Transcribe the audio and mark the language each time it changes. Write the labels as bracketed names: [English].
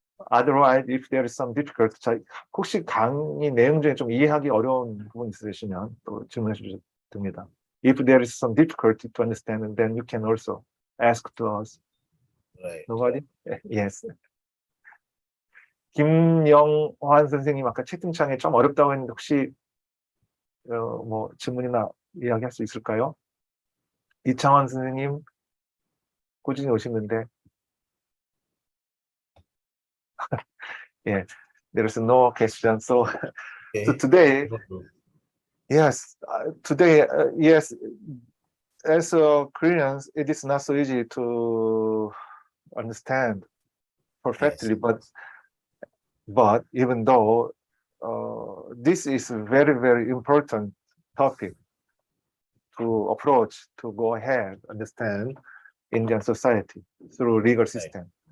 [English] Otherwise, if there is some difficult, [Korean] 혹시 강의 내용 중에 좀 이해하기 어려운 부분 있으시면 또 질문해 주셔도 됩니다. [English] If there is some difficulty to understand, then you can also ask to us. Right. Nobody? Yes. [Korean] 김영환 선생님 아까 채팅창에 좀 어렵다고 했는데 혹시 뭐 질문이나 이야기할 수 있을까요? 이창원 선생님 꾸준히 오시는데 [English] Yeah, there's no question. So, Okay. so today, yes, yes, as Koreans, it is not so easy to understand perfectly, but even though this is a very, very important topic to approach, to go ahead, understand Indian society through legal system.